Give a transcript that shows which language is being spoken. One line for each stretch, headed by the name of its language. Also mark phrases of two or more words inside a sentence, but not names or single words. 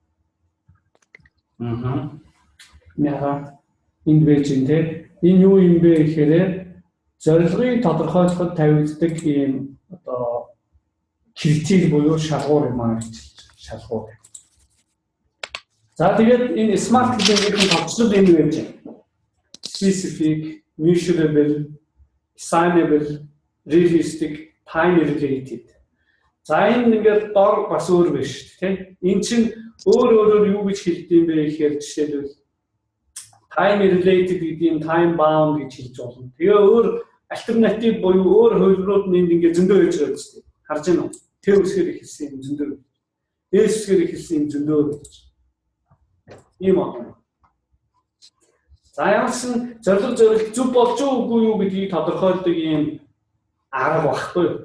Mongolian: Яа энэ байж энэ юу юм бэ гэхээр зорилгыг тодорхойлоход тавигддаг ийм одоо критерий буюу шалгуур юм аа гэж шалгуур. За тэгээд энэ смарт гэдэг нь товчлол юм байж байна.
English: Specific, measurable, assignable, realistic, time related.
Mongolian: За энэ ингээд дор бас өөр байна шүү дээ. Энэ чинь өөрөөр юу гэж хэлдэг юм бэ гэхээр жишээлбэл
English: time related
Mongolian: гэдэг юм
English: time bound
Mongolian: гэж хэлж болно. Тэгээ өөр альтернатив буюу өөр хувилбарууд нь ингээд зөндөө байж байгаа шүү дээ. Харж байна уу? Тэ үсгээр ихэлсэн юм зөндөө. Эс үсгээр ихэлсэн юм зөндөө гэж. Ийм байна. За ямарсан зорилт зөв болж үгүй юу гэдгийг тодорхойлдог юм арга багхгүй юу?